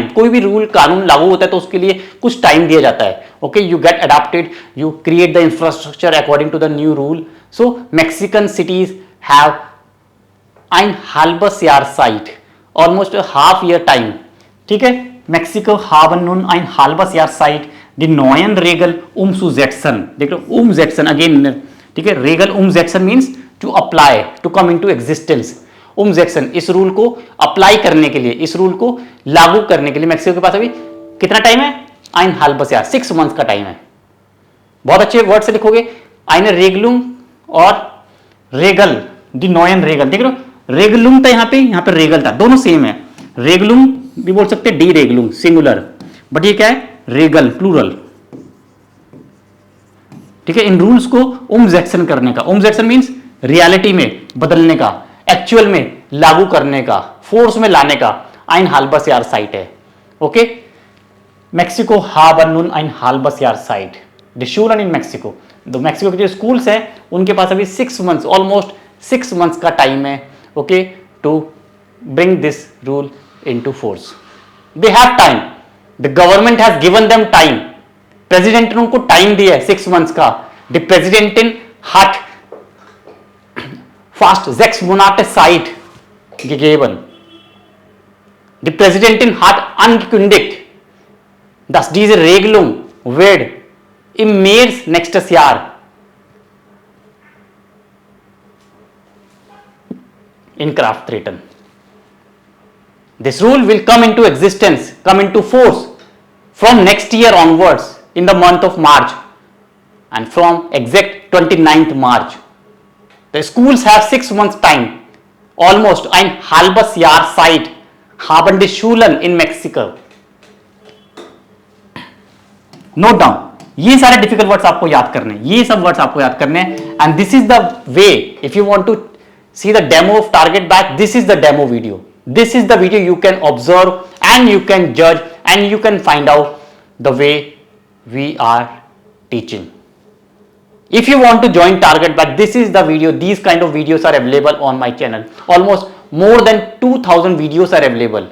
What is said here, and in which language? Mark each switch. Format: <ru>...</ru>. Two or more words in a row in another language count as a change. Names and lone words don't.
<hi>कोई भी रूल कानून लागू होता है तो उसके लिए कुछ टाइम दिया जाता है, ओके,</hi> <en>you get adopted, you create the infrastructure according to the new rule. So Mexican cities have</en> <de>ein halbes Jahr Zeit,</de> <en>almost half year time,</en> <hi>ठीक है।</hi> <de>मेक्सिको haben nun ein halbes Jahr Zeit die neuen Regeln umzusetzen।</de> <hi>देख लो</hi> <en>umsetzen अगेन,</en> <hi>ठीक है,</hi> <de>Regeln umsetzen</de> <en>means to apply, to come into existence.</en> <hi>umsetzen इस रूल को अप्लाई करने के लिए, इस रूल को लागू करने के लिए मेक्सिको के पास अभी कितना टाइम है,</hi> <de>ein halbes Jahr,</de> <hi>6 months का टाइम है। बहुत अच्छे वर्ड से लिखोगे,</hi> <de>eine Regelung</de> <hi>और रेगल,</hi> <de>die neuen Regeln,</de> <hi>देख लो रेगलुम था यहाँ पे रेगल था, दोनों सेम है। रेगलुम भी बोल सकते हैं,</hi> <de>die Regelung</de> <hi>सिंगुलर, बट ये क्या है, रेगल प्लूरल, ठीक है। इन रूल्स को umsetzen करने का, umsetzen मींस रियलिटी में बदलने का, एक्चुअल में लागू करने का, फोर्स में लाने का,</hi> <de>ein halbes Jahr Zeit</de> <hi>है, ओके।</hi> <de>मेक्सिको haben nun ein halbes Jahr Zeit, die Schulen in Mexico।</de> <hi>तो मेक्सिको के जो स्कूल्स हैं उनके पास अभी 6 months, ऑलमोस्ट 6 months का टाइम है,</hi> <en>okay, to bring this rule into force. they have time, the government has given them time,</en> <hi>प्रेसिडेंट ने उनको टाइम दिया है</hi> <en>6 months का।</en> <de>Die Präsidentin hat fast 6 Monate Zeit gegeben। Die Präsidentin hat angekündigt, dass diese Regelung wird im März nächstes Jahr in Kraft treten।</de> <en>This rule will come into existence, come into force from next year onwards in the month of March, and from exact 29th March। The schools have 6 months time, almost</en> <de>ein halbes Jahr Zeit haben die Schulen in Mexico।</de> <en>Note down,</en> <hi>ये सारे डिफिकल्ट वर्ड्स आपको याद करने हैं, ये सब वर्ड्स आपको याद करने हैं।</hi> <en>And this is the way, if you want to see the demo of target batch, this is the demo video, this is the video you can observe and you can judge and you can find out the way we are teaching। if you want to join target batch, this is the video, these kind of videos are available on my channel, almost more than 2000 videos are available।</en>